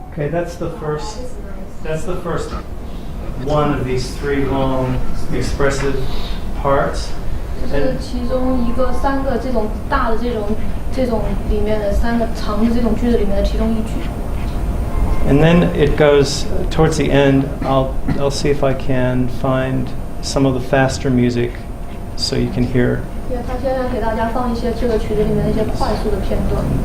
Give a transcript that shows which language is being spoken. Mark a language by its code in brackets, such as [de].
[en] That's the first one of these three long expressive parts. [zh] 这是其中三个这种大的这种里面的三个长的这种句子里面的其中一句。 [en] And then it goes towards the end. I'll see if I can find some of the faster music so you can hear. [zh] 他现在给大家放一些这个曲子里面的一些快速的片段。